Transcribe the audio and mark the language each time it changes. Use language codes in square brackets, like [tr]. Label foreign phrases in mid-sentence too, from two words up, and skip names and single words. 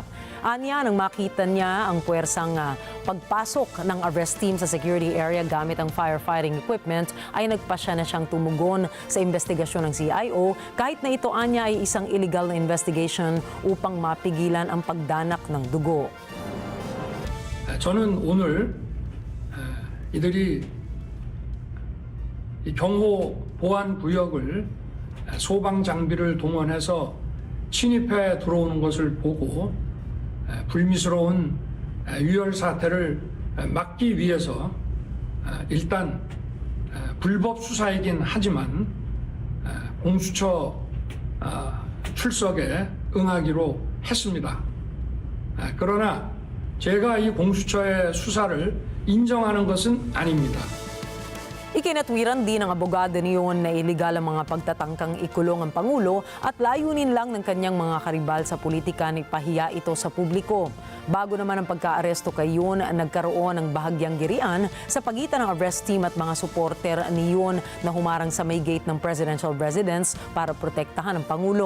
[tl] Anya, nang makita niya ang puwersang pagpasok ng [en] arrest team [tl] sa security area gamit ang [en] firefighting equipment, [tl] ay nagpasya na siyang tumugon sa investigasyon ng CIO kahit na ito anya ay isang [en] illegal [tl] na [en] investigation [tl] upang mapigilan ang pagdanak ng dugo. [ko] 저는 오늘 이들이 이 경호 보안 구역을 소방 장비를 동원해서 침입해 들어오는 것을 보고 불미스러운 유혈 사태를 막기 위해서 일단 불법 수사이긴 하지만 공수처 출석에 응하기로 했습니다. 그러나 제가 이 공수처의 수사를 인정하는 것은 아닙니다. [tl] Ikinatwiran din ng abogado ni Yoon na iligal ang mga pagtatangkang ikulong ang Pangulo at layunin lang ng kanyang mga karibal sa politika na ipahiya ito sa publiko. Bago naman ang pagkaaresto kay Yoon, nagkaroon ng bahagyang girian sa pagitan ng [en] arrest team [tl] at mga suporter ni Yoon na humarang sa may gate ng [en] presidential residence [tl] para protektahan ang Pangulo.